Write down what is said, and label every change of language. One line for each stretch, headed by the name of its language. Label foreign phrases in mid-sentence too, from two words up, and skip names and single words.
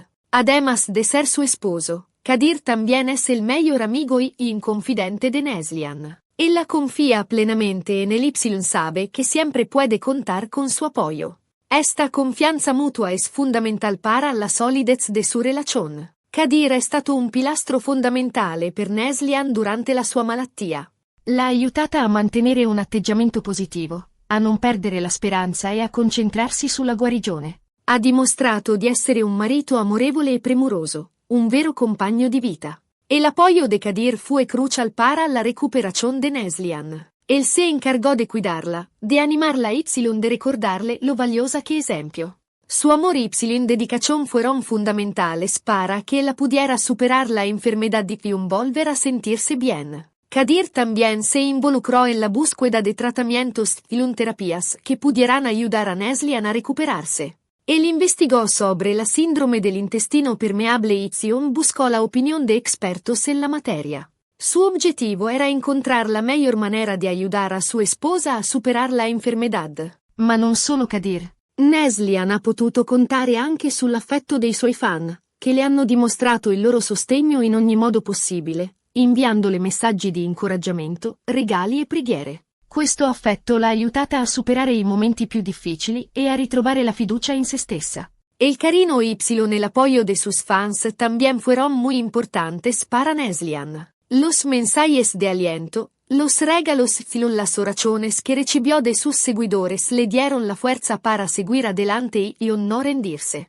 Spanish: Además de ser su esposo, Kadir también es el mejor amigo y confidente de Neslihan. Ella confía plenamente en él sabe que siempre puede contar con su apoyo. Esta confianza mutua es fundamental para la solidez de su relación.
Italian: Kadir è stato un pilastro fondamentale per Neslihan durante la sua malattia. L'ha aiutata a mantenere un atteggiamento positivo, a non perdere la speranza e a concentrarsi sulla guarigione. Ha dimostrato di essere un marito amorevole e premuroso, un vero compagno di vita.
Spanish: El apoyo de Kadir fue crucial para la recuperación de Neslihan. Él se encargó de cuidarla, de animarla y de recordarle lo valiosa que esempio. Su amor y dedicación fueron fundamentales para que ella pudiera superar la enfermedad y volver a sentirse bien. Kadir también se involucró en la búsqueda de tratamientos y terapias que pudieran ayudar a Neslihan a recuperarse. Él investigó sobre la síndrome del intestino permeable y buscó la opinión de expertos en la materia. Su objetivo era encontrar la mejor manera de ayudar a su esposa a superar la enfermedad.
Italian: Ma non solo Kadir. Neslihan ha potuto contare anche sull'affetto dei suoi fan, che le hanno dimostrato il loro sostegno in ogni modo possibile, inviandole messaggi di incoraggiamento, regali e preghiere. Questo affetto l'ha aiutata a superare i momenti più difficili e a ritrovare la fiducia in se stessa.
Spanish: El cariño y el apoyo de sus fans también fueron muy importantes para Neslihan. Los mensajes de aliento, los regalos y las oraciones que recibió de sus seguidores le dieron la fuerza para seguir adelante y no rendirse.